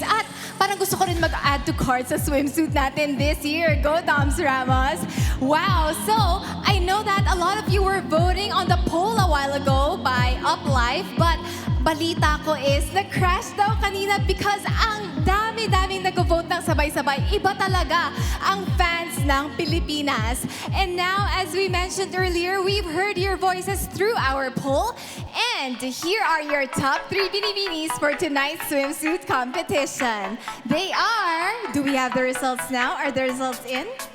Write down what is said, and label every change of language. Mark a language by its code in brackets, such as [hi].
[tl] At parang gusto ko rin mag-add to cart sa swimsuit natin this year. [en] Go, Toms Ramos! Wow! So, I know that a lot of you were voting on the poll a while ago by UpLife, but [tl] balita ko [en] is na-crash daw kanina because ang dami-daming nag-vote ng sabay-sabay. [tl] Iba talaga ang fans ng Pilipinas. [en] And now, as we mentioned earlier, we've heard your voices through our poll. And here are your top 3 Binibinis for tonight's swimsuit competition. They are... Do we have the results now? Are the results in?